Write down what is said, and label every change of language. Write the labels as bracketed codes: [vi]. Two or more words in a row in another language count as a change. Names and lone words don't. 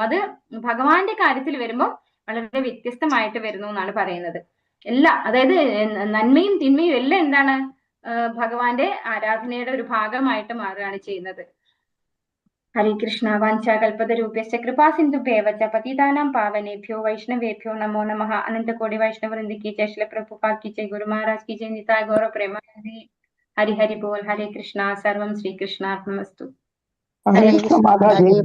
[ml] അത് ഭഗവാന്റെ കാര്യത്തിൽ വരുമ്പോൾ വളരെ വ്യത്യസ്തമായിട്ട് വരുന്നു എന്നാണ് പറയുന്നത്. അതായത് നന്മയും തിന്മയും എല്ലാം എന്താണ്? ഭഗവാന്റെ ആരാധനയുടെ ഒരു ഭാഗമായിട്ട് മാറുകയാണ് ചെയ്യുന്നത്. [sa] ഹരേ കൃഷ്ണ. വാഞ്ചാകൽപതരൂപ്യശ്ച കൃപാ സിന്ധുഭ്യേവ ച പതിതാനാം പാവനേഭ്യോ വൈഷ്ണവേഭ്യോ നമോ നമഃ. [hi] अनन्तकोटि वैष्णववृन्द की जय, श्री प्रभुपाद की जय, गुरु महाराज की जय, निताय गौर प्रेमानंद। हरि हरि बोल. हरे कृष्णा. [sa] सर्वं श्री कृष्णार्पणमस्तु. [hi] हरे कृष्ण माताजी।